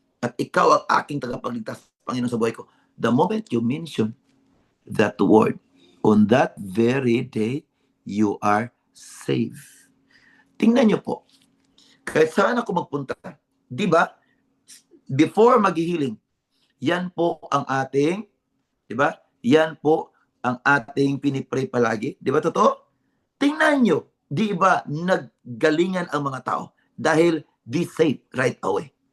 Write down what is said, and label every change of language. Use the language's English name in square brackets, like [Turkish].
[Filipino] At ikaw ang aking tagapagligtas, Panginoon, sa buhay ko. [English] The moment you mention that word, on that very day, you are saved. [Filipino] Tingnan niyo po. Kahit saan ako magpunta, di ba? Before maghihiling, yan po ang ating, di ba? Yan po ang ating pinipray palagi. Di ba totoo? Tingnan nyo, di ba naggalingan ang mga tao dahil [English] be saved right away.